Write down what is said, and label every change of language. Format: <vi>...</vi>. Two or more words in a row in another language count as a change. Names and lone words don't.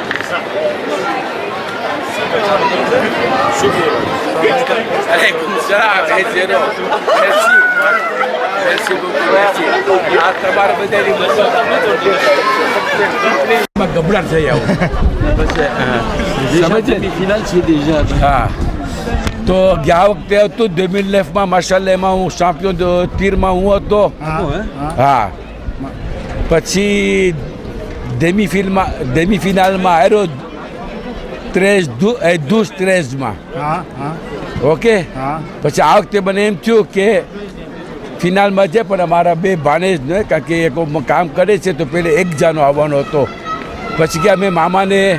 <fr>Allez, merci. Merci beaucoup, merci. Déjà demi-finale, c'est déjà.</fr> <gu>હા તો ગયા વખતે હતું 2009માં માશાલ્લાહમાં હું ચેમ્પિયન તીરમાં હું હતો હા પછી ડેમીફિનાલમાં હાર્યો 13-13માં ઓકે પછી આ વખતે મને એમ થયું કે ફિનાલમાં છે પણ અમારા બે ભાણેજ ને કારણ કે એક કામ કરે છે તો પેલે એક જાનો આવવાનો હતો પછી કે અમે મામાને</gu>